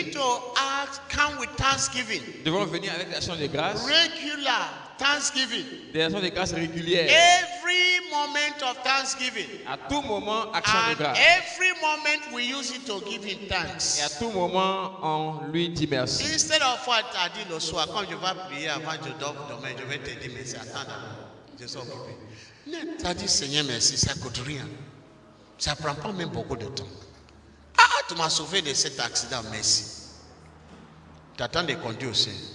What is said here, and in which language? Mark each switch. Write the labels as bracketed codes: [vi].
[en] need to come with thanksgiving, [fr] nous devons venir avec des actions de grâce, [en] regular thanksgiving, [fr] des actions de grâce régulières. [en] every moment of thanksgiving, [fr] À tout moment, action de [en] and [fr] grâce. [en] every moment we use it to give him [fr] Et à [en] thanks. [fr] tout moment, on lui dit merci. [en] Instead of what I did [fr] le soir, quand je vais prier avant je dors demain, je vais te dire merci, attends d'abord, je suis occupé. Non, tu as dit Seigneur merci, ça coûte rien. Ça prend pas même beaucoup de temps. Ah, tu m'as sauvé de cet accident, merci. Tu attends de conduire aussi.